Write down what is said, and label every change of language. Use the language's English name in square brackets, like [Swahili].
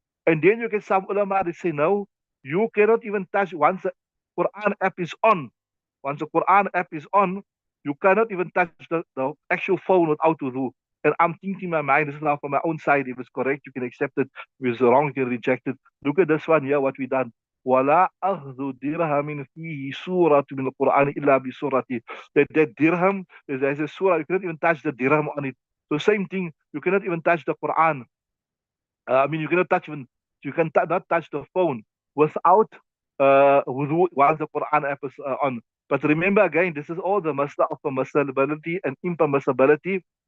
[English] And then you get some ulama that say, no, you cannot even touch once the Quran app is on. Once the Quran app is on, you cannot even touch the actual phone without wudu. And I'm thinking in my mind, this is now from my own side. If it's correct, you can accept it. If it's wrong, you can reject it. Look at this one here, what we done. [Arabic] ولا أخذ درهم فيه سورة من القرآن إلا بسورته. [English] That dirham, there's a surah, you cannot even touch the dirham on it. So same thing, you cannot even touch the Quran. I mean, you cannot touch even, you can not touch the phone without wudu once the Quran app is on. But remember again, this is all the masla of permissibility and impermissibility.